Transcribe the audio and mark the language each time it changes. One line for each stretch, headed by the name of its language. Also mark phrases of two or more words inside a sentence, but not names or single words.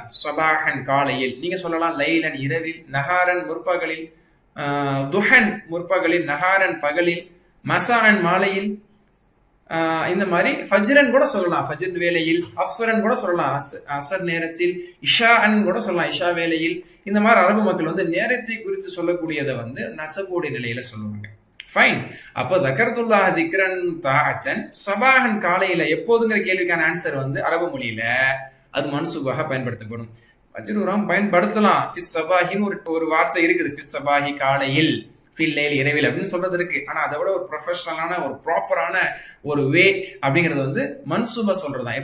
Tamil: சபாஹன் காலையில் நீங்க சொல்லலாம், லைலன் இரவில், நஹாரன் முற்பகலில், துஹன் முற்பகலில், நஹாரன் பகலில், மசாஅன் மாலையில், இந்த மாதிரி ஃபஜ்ரன் கூட சொல்லலாம், ஃபஜ்ர் வேளையில், அஸ்ரன் கூட சொல்லலாம், அஸ்ர் நேரத்தில், இஷாஅன் கூட சொல்லலாம், இஷா வேளையில். இந்த மாதிரி அரபு மக்கள் வந்து நேரத்தை குறித்து சொல்லக்கூடியதை வந்து நஸபுடைய நிலையில சொல்லுவாங்க. ஃபைன். அப்போ
Arabic: ذكرتullah ذكرا طاعة
Tamil: சபாஹன் காலையில எப்போதுங்கிற கேள்விக்கான ஆன்சர் வந்து அரபு மொழியில அது மன்சூபாக பயன்படுத்தப்படும். மஜ்ரூராம் பயன்படுத்தலாம்.
Arabic: في الصباح
Tamil: ஒரு வார்த்தை இருக்குது.
Arabic: في الصباح
Tamil: காலையில்,
Arabic: في الليل
Tamil: இரவில் அப்படின்னு சொல்றது இருக்கு. ஆனா அதை விட ஒரு ப்ரொஃபஷனலான ஒரு ப்ராப்பரான ஒரு வே அப்படிங்கிறது வந்து மன்சூபா சொல்றதுதான்.